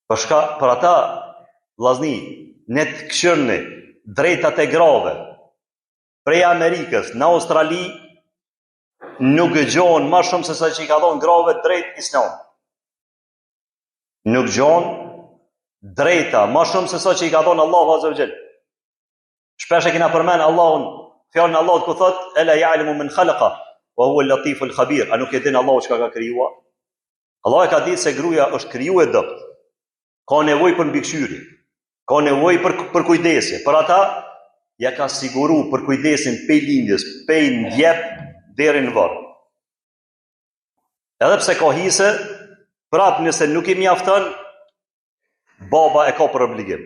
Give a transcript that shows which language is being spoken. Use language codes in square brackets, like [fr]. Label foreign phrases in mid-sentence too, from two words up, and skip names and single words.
[sq] Për ata, vllazni, ne të këshirni drejtat e grave prej Amerikës në Australi nuk gjohen më shumë se sa që I ka dhënë grave drejt Islam. Nuk gjohen drejta më shumë se sa që I ka dhënë Allahu [ar] عز وجل. [sq] Shpesh e kena përmend Allahun, fjalën e Allahut ku thot [ar] ألا يعلم من خلق وهو اللطيف الخبير. [sq] A nuk e din Allahu çka ka krijuar? Allah e ka ditë se gruaja është krijuar dopt. Ka nevojë për mbikëqyrje, ka nevojë për kujdesje. Për ata ja ka siguru për kujdesin pej lindjes, pej ndjep deri në varr. Edhe pse ka hise, prap nëse nuk I mjafton, baba e ka për obligim.